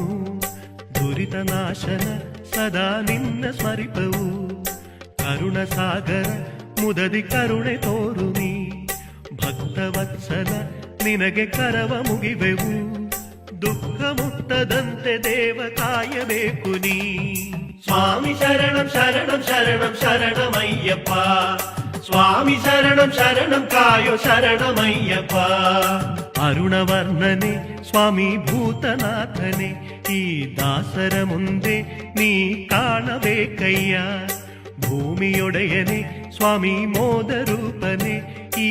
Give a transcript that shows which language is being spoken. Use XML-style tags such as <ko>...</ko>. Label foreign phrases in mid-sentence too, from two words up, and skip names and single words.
<kn>ದುರಿತ ನಾಶನ ಸದಾ ನಿನ್ನ ಸ್ಮರಿಪೆವು, ಕರುಣ ಸಾಗರ ಮುದದಿ ಕರುಣೆ ತೋರು ನೀ. ಭಕ್ತವತ್ಸಲ ನಿನಗೆ ಕರವ ಮುಗಿವೆವು, ದುಃಖ ಮುಟ್ಟದಂತೆ ದೇವ ಕಾಯಬೇಕು ನೀ. ಸ್ವಾಮಿ ಶರಣಂ ಶರಣಂ ಶರಣಂ ಶರಣಮಯ್ಯಪ್ಪ,</kn> <ml>സ്വാമി ശരണം ശരണം കായോ ശരണമയ്യപ്പ അരുണവർണ്ണനെ സ്വാമി ഭൂതനാഥനെ</ml> <kn>ಈ ದಾಸರ ಮುಂದೆ ನೀ ಕಾಣಬೇಕಯ್ಯ ಭೂಮಿಯೊಡೆಯನೆ ಸ್ವಾಮಿ ಮೋದ ರೂಪನೆ ಈ</kn>